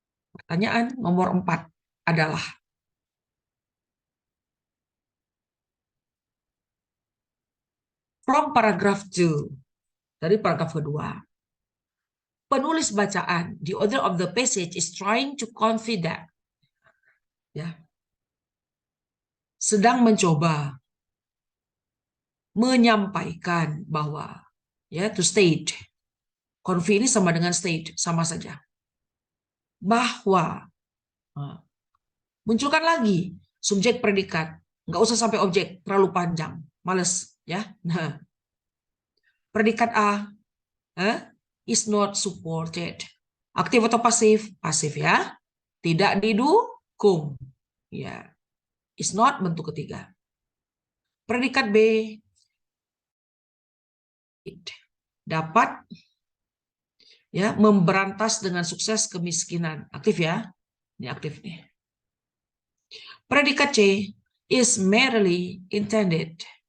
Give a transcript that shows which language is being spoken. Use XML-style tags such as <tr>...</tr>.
<id>Pertanyaan nomor 4 adalah from paragraph 2. Dari paragraf kedua. Penulis bacaan,</id> <en>the author of the passage is trying to convey that.</en> <id>Ya. Sedang mencoba menyampaikan bahwa ya to state. Convey ini sama dengan state, sama saja. Bahwa munculkan lagi subjek predikat, nggak usah sampai objek, terlalu panjang, males ya.</id> <en>Nah, predikat A is not supported.</en> <id>Aktif atau pasif? Pasif ya. Tidak didukung. Ya. Is not bentuk ketiga. Predikat B dapat ya memberantas dengan sukses kemiskinan. Aktif ya. Ini aktif nih.</id> <en>Predikat C is merely intended.</en>